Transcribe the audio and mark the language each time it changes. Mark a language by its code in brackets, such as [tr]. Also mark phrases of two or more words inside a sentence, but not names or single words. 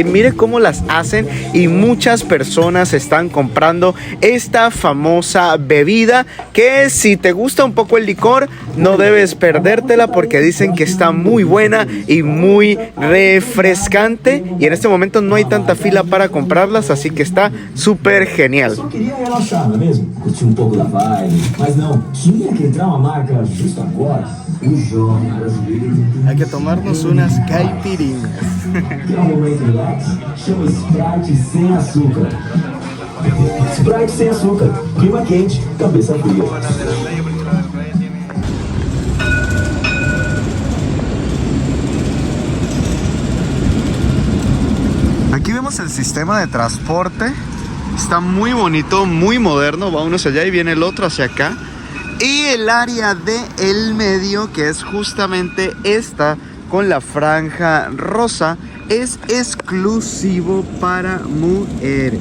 [es] Mire cómo las hacen y muchas personas están comprando esta famosa bebida que si te gusta un poco el licor no debes perdértela porque dicen que está muy buena y muy refrescante, y en este momento no hay tanta fila para comprarlas, así que está súper genial. [pt] Só queria relaxar, não é mesmo? Curtir um pouco da vibe, mas não, tinha que entrar uma marca justo agora. O jovem brasileiro. [es] Hay que tomarnos unas caipirinhas. [pt] Quer um momento relax? Chama Sprite sem açúcar. Sprite sem açúcar, clima quente, cabeça fria. [es] Aquí vemos el sistema de transporte. Está muy bonito, muy moderno. Va uno hacia allá y viene el otro hacia acá. Y el área del medio, que es justamente esta con la franja rosa, es exclusivo para mujeres.